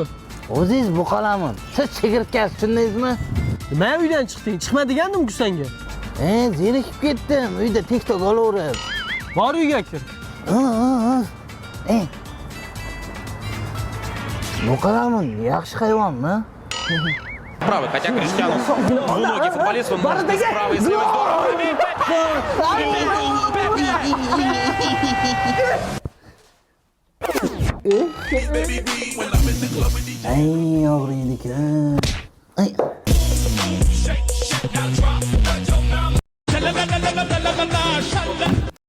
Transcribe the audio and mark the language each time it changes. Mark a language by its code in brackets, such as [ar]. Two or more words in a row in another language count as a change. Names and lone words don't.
[uz] O'zingiz bu qalamun. Siz chigirtkasi tushundingizmi? Nima uydan chiqding? Chiqma degandim-ku senga. Zerikib ketdim. Uyda TikTok olaverib. Bor uyga kir. Bu qalamun yaxshi hayvonmi? [ru] Правый, хотя Криштиану двуногий футболист, он может и справа, и слева здорово. [uz] Ay, og'riydi-ku. Ay. La la la la la la la la la.